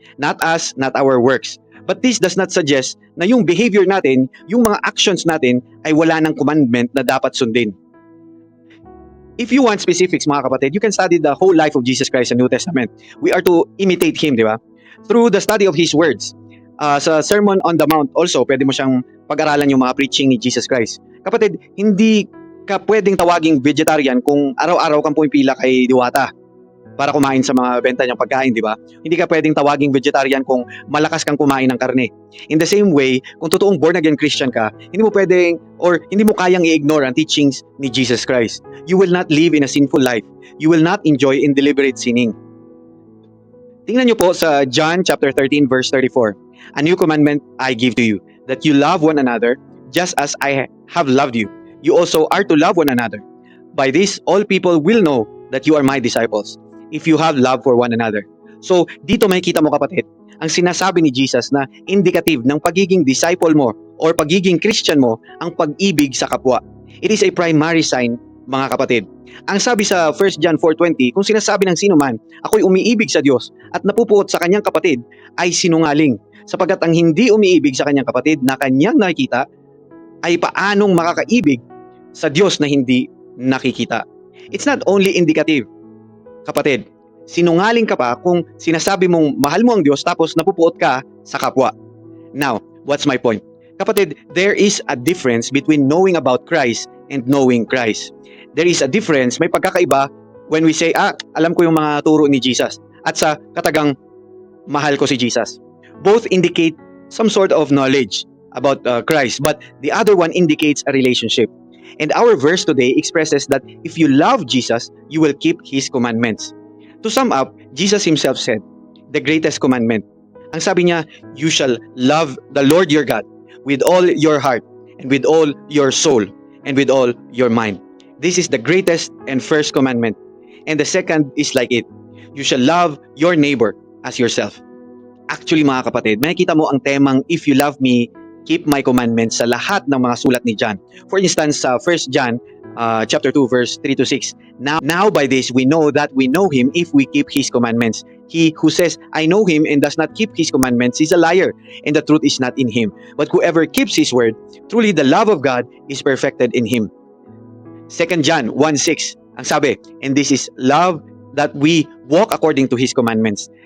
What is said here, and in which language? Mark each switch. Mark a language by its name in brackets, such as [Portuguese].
[English] Not us, not our works. But this does not suggest [Filipino] na yung behavior natin, yung mga actions natin ay wala ng commandment na dapat sundin. [English] If you want specifics mga kapatid, you can study the whole life of Jesus Christ in the New Testament. We are to imitate Him, di ba? Through the study of His words. [Filipino] Sa Sermon on the Mount also, pwede mo siyang pag-aralan yung mga preaching ni Jesus Christ. Kapatid, hindi ka pwedeng tawaging vegetarian kung araw-araw kang pumipila kay Diwata para kumain sa mga benta niyang pagkain, di ba? Hindi ka pwedeng tawaging vegetarian kung malakas kang kumain ng karne. [English] In the same way, [Filipino] kung totoong born-again Christian ka, hindi mo pwedeng or hindi mo kayang i-ignore ang teachings ni Jesus Christ. [English] You will not live in a sinful life. You will not enjoy in deliberate sinning. [Filipino] Tingnan niyo po sa [English] John chapter 13 verse 34. A new commandment I give to you, that you love one another just as I have loved you. You also are to love one another. By this, all people will know that you are my disciples, if you have love for one another. [Filipino] So, dito makikita mo kapatid, ang sinasabi ni Jesus na indicative ng pagiging disciple mo or pagiging Christian mo ang pag-ibig sa kapwa. [English] It is a primary sign, [Filipino] mga kapatid. Ang sabi sa 1 John 4:20, kung sinasabi ng sino man, ako'y umiibig sa Diyos at napupuot sa kanyang kapatid, ay sinungaling. Sapagkat ang hindi umiibig sa kanyang kapatid na kanyang nakikita, ay paanong makakaibig sa Diyos na hindi nakikita. [English] It's not only indicative, [Filipino] kapatid. Sinungaling ka pa kung sinasabi mong mahal mo ang Diyos tapos napupuot ka sa kapwa. [English] Now, what's my point? Kapatid, there is a difference between knowing about Christ and knowing Christ. There is a difference, [Filipino] may pagkakaiba [English] when we say, [Filipino] alam ko yung mga turo ni Jesus. At sa katagang, mahal ko si Jesus. [English] Both indicate some sort of knowledge about Christ, but the other one indicates a relationship. And our verse today expresses that if you love Jesus, you will keep His commandments. To sum up, Jesus Himself said, the greatest commandment. [Filipino] Ang sabi niya, [English] you shall love the Lord your God with all your heart and with all your soul and with all your mind. This is the greatest and first commandment. And the second is like it. You shall love your neighbor as yourself. [Filipino] Actually mga kapatid, makikita mo ang temang [English] if you love me, keep my commandments [Filipino] sa lahat ng mga sulat ni John. [English] For instance, sa 1 John chapter 2 verse 3 to 6. Now by this we know that we know him if we keep his commandments. He who says, I know him and does not keep his commandments is a liar, and the truth is not in him. But whoever keeps his word, truly the love of God is perfected in him. 2 John 1:6. [Filipino] Ang sabi, [English] and this is love, that we walk according to his commandments.